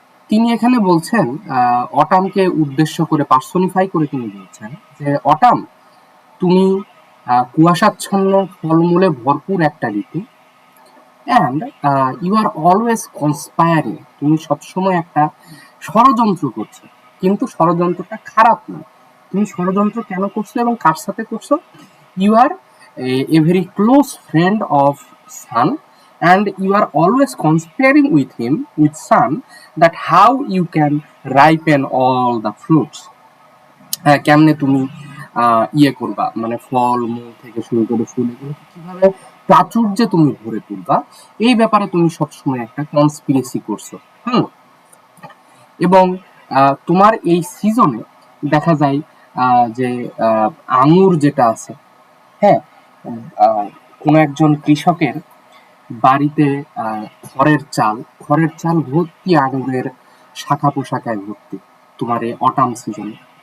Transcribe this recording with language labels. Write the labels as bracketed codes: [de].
[bn] তিনি এখানে বলছেন অটামকে উদ্দেশ্য করে পার্সোনিফাই করে তিনি বলছেন যে অটাম তুমি কুয়াশাচ্ছন্ন ফলমূলে ভরপুর একটা ঋতু, [en] and you are always conspiring, [bn] তুমি সবসময় একটা ষড়যন্ত্র করছো, কিন্তু ষড়যন্ত্রটা খারাপ না। তুমি ষড়যন্ত্র কেন করছো এবং কার সাথে করছো? [en] You are a very close friend of sun, and you are always conspiring with him, with sun, that how you can ripen all the fruits. [bn] কেমনে তুমি ইয়ে করবা, মানে ফল মূল থেকে শুরু করে ফুল এগুলো কিভাবে প্রাচুর্যে তুমি ভরে তুলবা, এই ব্যাপারে তুমি সবসময় একটা কনস্পিরেসি করছো। এবং তোমার এই সিজনে দেখা যায় যে আঙুর যেটা আছে, হ্যাঁ, কোনো একজন কৃষকের বাড়িতে খড়ের চাল ভর্তি আঙুরের শাখা পোশাকায় ভর্তি তোমার এই অটাম সিজনে।